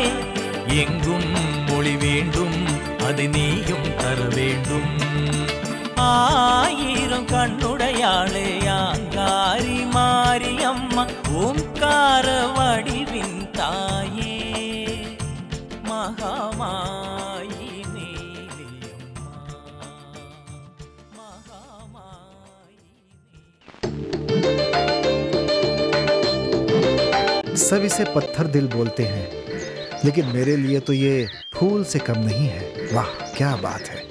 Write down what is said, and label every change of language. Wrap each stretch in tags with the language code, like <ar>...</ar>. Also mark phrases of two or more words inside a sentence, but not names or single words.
<ta>எங்கும் மொழி வேண்டும் அதை நீயும் தர வேண்டும். ஆயிரம் கண்ணுடையாளே யாங்காரி மாரியம்மா ஓம்கார வடிவின் தாயே மகாமாயி நீலியம்மா.</ta> <hi>सब इसे पत्थर दिल बोलते हैं, लेकिन मेरे लिए तो ये फूल से कम नहीं है। वाह क्या बात है।</hi>